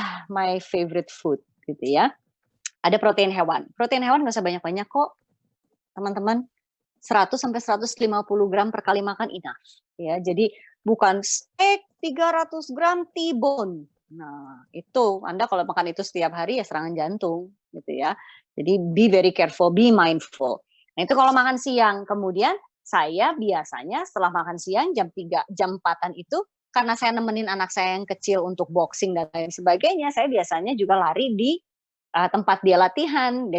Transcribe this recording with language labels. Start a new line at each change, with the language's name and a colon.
English: My favorite food
Indonesian: gitu ya. Ada protein hewan. Protein hewan nggak usah banyak-banyak kok, teman-teman. 100 sampai 150 gram per kali makan
English: enough.
Indonesian: Ya, jadi bukan steak 300 gram T-bone. Nah, itu Anda kalau makan itu setiap hari ya serangan jantung gitu ya. Jadi
English: be very careful, be mindful.
Indonesian: Nah, itu kalau makan siang. Kemudian saya biasanya setelah makan siang jam 3, jam 4-an itu, karena saya nemenin anak saya yang kecil untuk boxing dan lain sebagainya, saya biasanya juga lari di tempat dia latihan.